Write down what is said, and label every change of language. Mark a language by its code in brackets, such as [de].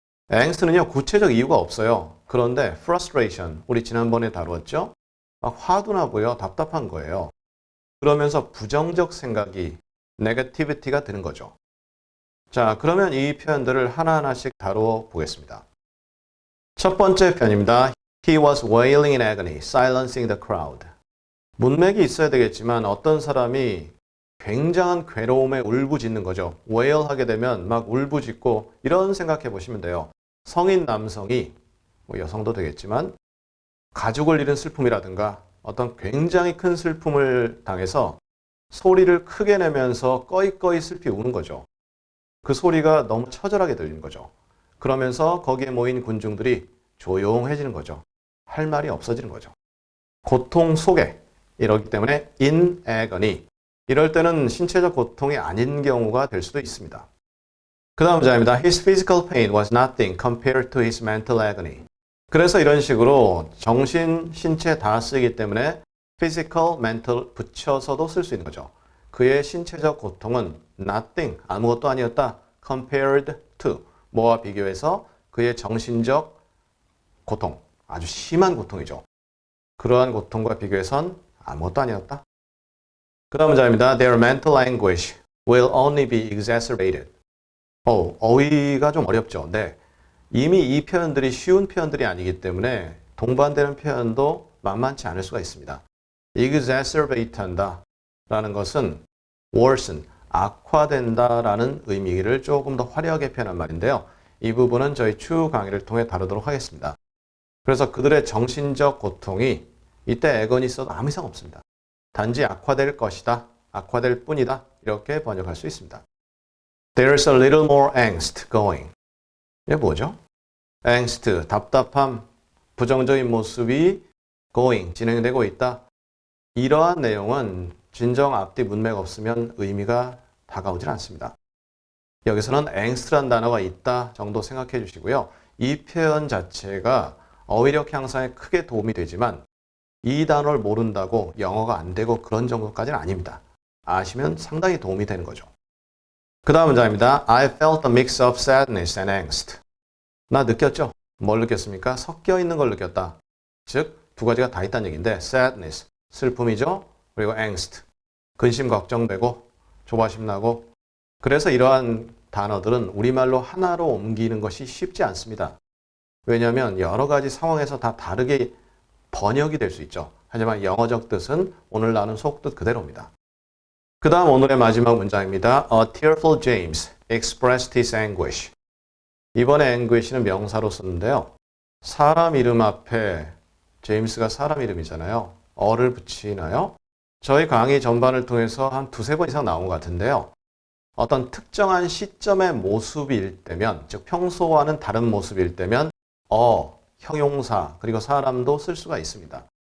[ko] angst는요, 구체적 이유가 없어요. 그런데 frustration, 우리 지난번에 다루었죠? 막 화도 나고요, 답답한 거예요. 그러면서 부정적 생각이, negativity가 드는 거죠. 자, 그러면 이 표현들을 하나하나씩 다루어 보겠습니다. 첫 번째 표현입니다. [en] He was wailing in agony, silencing the crowd. [ko] 문맥이 있어야 되겠지만 어떤 사람이 굉장한 괴로움에 울부짖는 거죠. wail 하게 되면 막 울부짖고 이런 생각해 보시면 돼요. 성인 남성이, 뭐 여성도 되겠지만 가족을 잃은 슬픔이라든가 어떤 굉장히 큰 슬픔을 당해서 소리를 크게 내면서 꺼이꺼이 슬피 우는 거죠. 그 소리가 너무 처절하게 들리는 거죠. 그러면서 거기에 모인 군중들이 조용해지는 거죠. 할 말이 없어지는 거죠. 고통 속에 이러기 때문에 in agony. 이럴 때는 신체적 고통이 아닌 경우가 될 수도 있습니다. 그 다음 문장입니다. [en] His physical pain was nothing compared to his mental agony. [ko] 그래서 이런 식으로 정신, 신체 다 쓰이기 때문에 physical, mental 붙여서도 쓸 수 있는 거죠. 그의 신체적 고통은 nothing, 아무것도 아니었다. compared to, 뭐와 비교해서 그의 정신적 고통, 아주 심한 고통이죠. 그러한 고통과 비교해선 아무것도 아니었다. 그 다음 문장입니다. [en] Their mental anguish will only be exacerbated. [ko] 어휘가 좀 어렵죠. 네. 이미 이 표현들이 쉬운 표현들이 아니기 때문에 동반되는 표현도 만만치 않을 수가 있습니다. exacerbate 한다 라는 것은 worsen, 악화된다 라는 의미를 조금 더 화려하게 표현한 말인데요. 이 부분은 저희 추후 강의를 통해 다루도록 하겠습니다. 그래서 그들의 정신적 고통이 이때 agony 있어도 아무 이상 없습니다. 단지 악화될 것이다. 악화될 뿐이다. 이렇게 번역할 수 있습니다. [en] There's a little more angst going. [ko] 이게 뭐죠? angst, 답답함, 부정적인 모습이 going, 진행되고 있다. 이러한 내용은 진정 앞뒤 문맥 없으면 의미가 다가오질 않습니다. 여기서는 angst란 단어가 있다 정도 생각해 주시고요. 이 표현 자체가 어휘력 향상에 크게 도움이 되지만 이 단어를 모른다고 영어가 안 되고 그런 정도까지는 아닙니다. 아시면 상당히 도움이 되는 거죠. 그 다음 문장입니다. [en] I felt a mix of sadness and angst. [ko] 나 느꼈죠? 뭘 느꼈습니까? 섞여 있는 걸 느꼈다. 즉, 두 가지가 다 있다는 얘기인데 sadness, 슬픔이죠. 그리고 angst, 근심 걱정되고 조바심 나고. 그래서 이러한 단어들은 우리말로 하나로 옮기는 것이 쉽지 않습니다. 왜냐하면 여러 가지 상황에서 다 다르게 번역이 될 수 있죠. 하지만 영어적 뜻은 오늘 나눈 속뜻 그대로입니다. 그 다음 오늘의 마지막 문장입니다. [en] A tearful James expressed his anguish. [ko] 이번에 anguish는 명사로 쓰는데요. 사람 이름 앞에 제임스가 사람 이름이잖아요. 어를 붙이나요? 저희 강의 전반을 통해서 한 두세 번 이상 나온 것 같은데요. 어떤 특정한 시점의 모습일 때면, 즉 평소와는 다른 모습일 때면 형용사, 그리고 사람도 쓸 수가 있습니다.